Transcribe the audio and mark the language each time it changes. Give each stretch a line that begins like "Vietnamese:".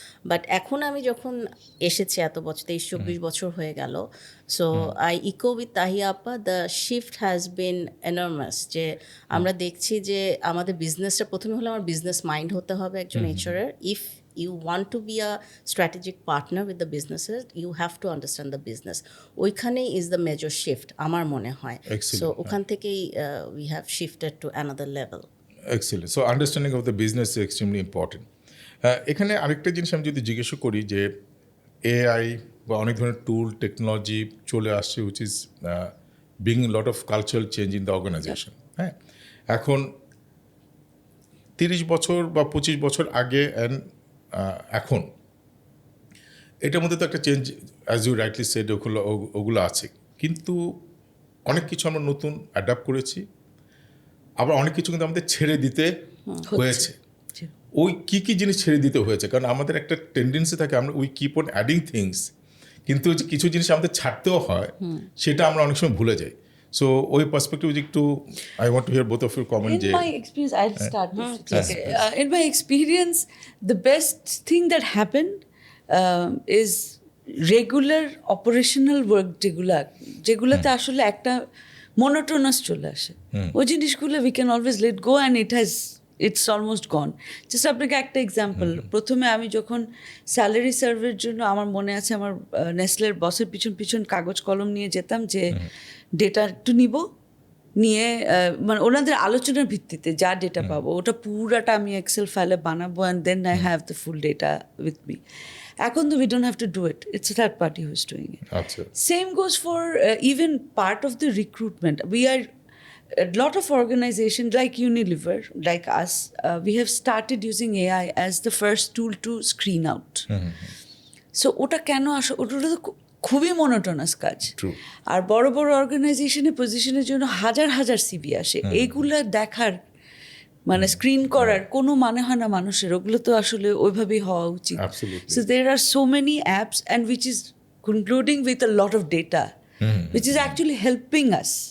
Bangla: But এখন আমি যখন এসেছি এত বছর, 23-24 বছর হয়ে গেল,
English: So I echo with Tahiya আপা, the shift has been enormous.
Bangla: যে আমরা দেখছি যে আমাদের বিজনেসটা প্রথমে হলো আমার বিজনেস মাইন্ড হতে হবে একজন এইচআরের।
English: If you want to be a strategic partner with the businesses, you have to understand the business.
Bangla: ওইখানেই
English: is the major shift
Bangla: আমার মনে হয়।
English: So
Bangla: ওখান থেকেই
English: we have shifted to another level. Excellent. So understanding of the business is extremely important.
Bangla: এখানে আরেকটা জিনিস আমি যদি জিজ্ঞেস করি যে এআই বা অনেক ধরনের টুল টেকনোলজি চলে আসছে,
English: which is bringing a lot of cultural change in the organization.
Bangla: হ্যাঁ, এখন 30 বছর বা 25 বছর আগে অ্যান্ড এখন এটার মধ্যে তো একটা change,
English: as you rightly said,
Bangla: ওগুলো আছে, কিন্তু অনেক কিছু আমরা নতুন অ্যাডাপ্ট করেছি, আবার অনেক কিছু কিন্তু আমাদের ছেড়ে দিতে হয়েছে। ওই কী জিনিস ছেড়ে দিতে হয়েছে? কারণ আমাদের একটা টেন্ডেন্সি থাকে, আমরা
English: we keep on adding things,
Bangla: কিন্তু কিছু জিনিস আমাদের ছাড়তেও হয়, সেটা আমরা অনেক সময় ভুলে যাই।
English: So,
Bangla: ওই পার্সপেক্টিভ একটু
English: I want to hear both of your comment. In my experience, I'll start with in my experience, the best thing that happened is regular operational work
Bangla: যেগুলোতে আসলে একটা
English: monotonous
Bangla: চলে আসে। ওই জিনিসগুলো
English: we can always let go and it's almost gone.
Bangla: Just আপনাকে একটা example, প্রথমে আমি যখন স্যালারি সার্ভের জন্য, আমার মনে আছে আমার নেসলের বসের পিছন কাগজ কলম নিয়ে যেতাম যে ডেটা একটু নিয়ে মানে ওনাদের আলোচনার ভিত্তিতে যা ডেটা পাবো ওটা পুরাটা আমি এক্সেল ফাইলে বানাবো,
English: And then I have the full data with me.
Bangla: এখন তো
English: We don't have to do it, it's a third party who is doing it. Same goes for even part of the recruitment. We are a lot of organizations like Unilever, like us, we have started using AI as the first tool to screen out.
Bangla: So ওটা কেন আসে? ওটা তো খুবই monotonous কাজ। আর বড় বড় অর্গানাইজেশনে পজিশনের জন্য হাজার সিভি আসে, এইগুলা দেখার মানে স্ক্রিন করার কোনো মানে হয় না মানুষের, ওগুলো তো আসলে ওইভাবেই হওয়া উচিত।
English: So there are so many apps and which is concluding with a lot of data which is actually helping us.